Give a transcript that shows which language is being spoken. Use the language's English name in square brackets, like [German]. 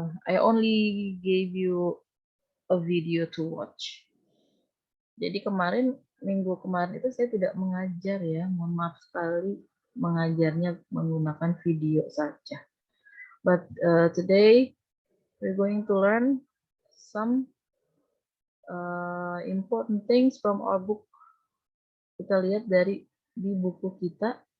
[English] I only gave you a video to watch. [Indonesian] Jadi minggu kemarin itu saya tidak mengajar ya, mohon maaf sekali, mengajarnya menggunakan video saja. [English] But today we're going to learn some important things from our book. [Indonesian] Kita lihat di buku kita.